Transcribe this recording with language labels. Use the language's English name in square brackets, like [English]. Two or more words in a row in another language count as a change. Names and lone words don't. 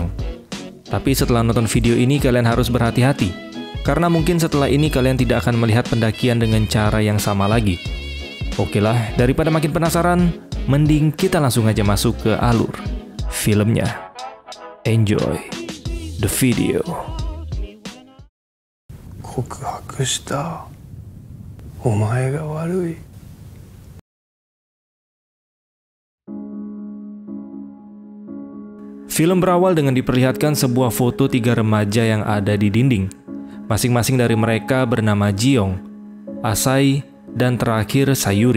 [Indonesian] Tapi setelah nonton video ini kalian harus berhati-hati, karena mungkin setelah ini kalian tidak akan melihat pendakian dengan cara yang sama lagi. Oke lah, daripada makin penasaran, mending kita langsung aja masuk ke alur filmnya. [English] Enjoy the video. [Japanese] 告白したお前が悪い [Indonesian] Film berawal dengan diperlihatkan sebuah foto 3 remaja yang ada di dinding. Masing-masing dari mereka bernama Ji-young, Asai, dan terakhir Sayuri.